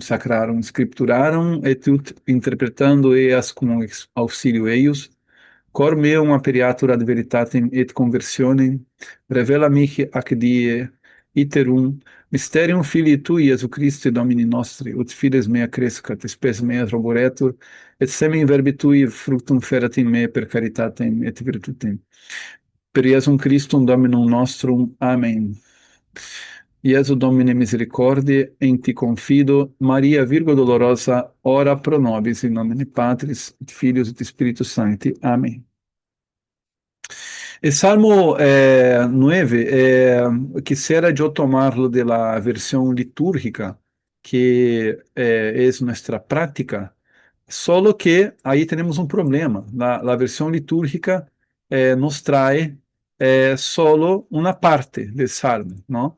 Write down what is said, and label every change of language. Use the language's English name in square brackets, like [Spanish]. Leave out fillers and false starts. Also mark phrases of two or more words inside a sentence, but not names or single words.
[Latin] sacrarum scripturarum et ut interpretando eas cum auxilio eius, cor meum aperiatur ad veritatem et conversionem, revela mihi ac die iterum mysterium Filii Tui, Iesu Christi, Domini nostri, ut fides mea crescat, spes mea roboretur, et semen verbi Tui fructum ferat in me per caritatem et virtutem. Per Iesum Christum Dominum nostrum. Amen. Iesu Domine misericordiae, in ti confido. Maria Virgo dolorosa, ora pro nobis, in nomine Patris et Filius et Spiritus Sancti. Amém. [Spanish] El Salmo 9, quisiera yo tomarlo de la versión litúrgica, que es nuestra práctica, solo que ahí tenemos un problema. La versión litúrgica nos trae solo una parte del Salmo, ¿no?